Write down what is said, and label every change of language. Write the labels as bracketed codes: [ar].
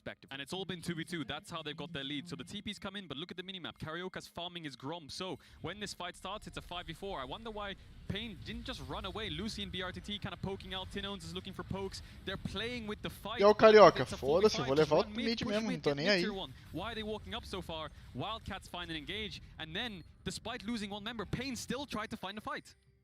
[en] And it's all been 2v2, that's how they've got their lead. So the TP's come in, but look at the minimap. Carioca's farming his Grom, so when this fight starts, it's a 5v4. I wonder why Pain didn't just run away. Lucy and BRTT kind of poking out, Tinones is looking for pokes. They're playing with the fight. [pt] E é o Carioca, foda-se, eu vou levar o mid mesmo, não tô nem aí. [en] Why are they walking up so far? Wildcats find an engage, and then, despite losing one member, Pain still tried to find a fight.